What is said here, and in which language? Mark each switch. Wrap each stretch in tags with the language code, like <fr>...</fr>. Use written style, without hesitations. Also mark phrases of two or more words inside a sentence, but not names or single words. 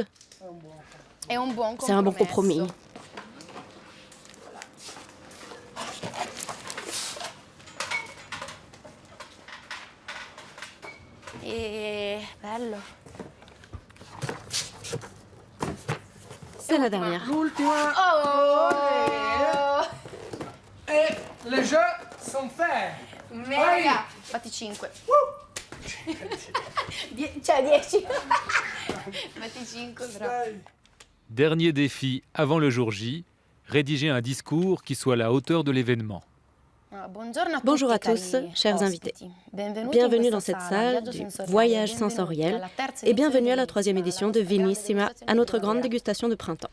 <fr>C'est un bon compromis. C'est la dernière. Et les jeux sont faits.</fr> <it>Mega! Fatti 5. Cioè 10. Fatti 5 però.</it> <fr>Dernier défi avant le jour J, rédiger un discours qui soit à la hauteur de l'événement. Bonjour à tous, chers invités. Bienvenue dans cette salle du voyage sensoriel et bienvenue à la 3e édition de Vinissima, à notre grande dégustation de printemps.</fr>